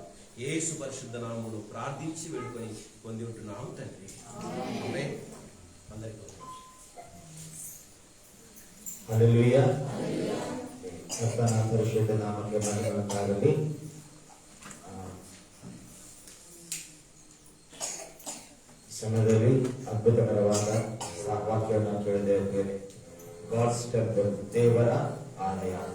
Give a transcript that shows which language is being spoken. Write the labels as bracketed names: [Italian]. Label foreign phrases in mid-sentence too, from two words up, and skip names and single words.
[Telugu] యేసు పరిశుద్ధ నామములో ప్రార్థించి వేడుకొని పొంది ఉంటున్నాము తండ్రి. ఆమేన్. అందరికీ హల్లెలూయా. పరిశుద్ధ నామములో మహిమ కలుగును. [Kannada] ಸಮಯದಲ್ಲಿ ಅದ್ಭುತಕರವಾದ ವಾಕ್ಯವನ್ನು ಕೇಳಿದ್ದೇವೆ. [English] God's temple, [Kannada] ದೇವರ ಆಲಯ.